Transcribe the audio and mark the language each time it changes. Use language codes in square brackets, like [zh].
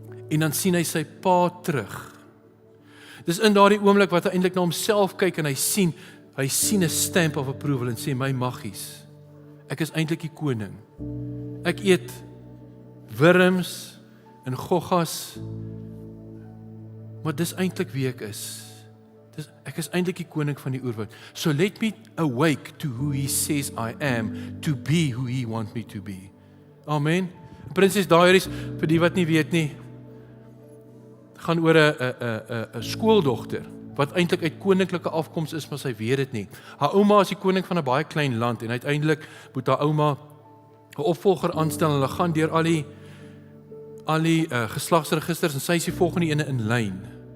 [af] En dan sien hy sy pa terug. Dis in daardie oomblik wat hy eintlik na homself kyk en hy sien 'n stamp of approval en sê, my maggies, ek is eintlik die koning. Ek eet wurms en goggas, maar dis eintlik wie ek is. Ek is eintlik die koning van die oerwoud. [en] So let me awake to who he says I am, to be who he wants me to be. Amen. [af] Princess Diaries, vir die wat nie weet nie, gaan oor 'n skooldogter wat eintlik uit koninklike afkoms is, maar sy weet dit nie. Haar ouma is die koning van 'n baie klein land en uiteindelik moet haar ouma 'n opvolger aanstel en hulle gaan deur al die geslagsregisters en sy is die volgende ene in lyn.